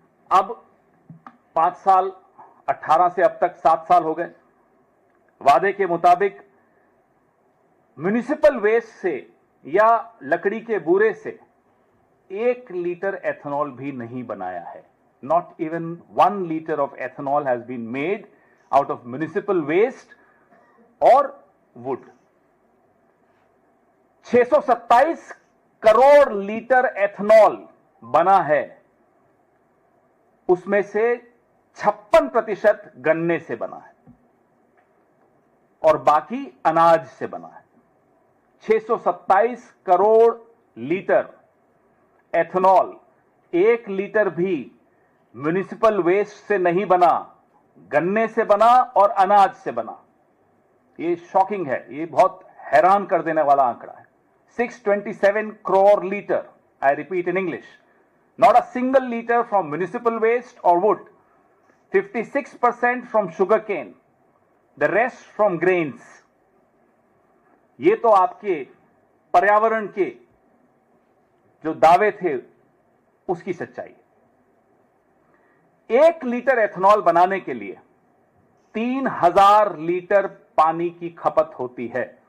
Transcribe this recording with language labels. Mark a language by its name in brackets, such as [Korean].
[Hindi] अब 5 साल, 18 से अब तक 7 साल हो गए। वादे के मुताबिक म्युनिसिपल वेस्ट से या लकड़ी के बूरे से 1 लीटर एथेनॉल भी नहीं बनाया है। [English] Not even 1 liter of ethanol has been made out of municipal waste or wood. [Hindi] 627 crore litre ethanol बना है, उसमें से 56% गन्ने से बना है और बाकी अनाज से बना है। 627 करोड़ लीटर एथेनॉल 1 लीटर भी म्युनिसिपल वेस्ट से नहीं बना, गन्ने से बना और अनाज से बना। ये शॉकिंग है, ये बहुत हैरान कर देने वाला आंकड़ा है। [English] 627 crore liter, I repeat in English, not a single liter from municipal waste or wood, 56% from sugarcane, the rest from grains. [Hindi] ये तो आपके पर्यावरण के जो दावे थे उसकी सच्चाई है। 1 लीटर एथेनॉल बनाने के लिए 3000 लीटर पानी की खपत होती है।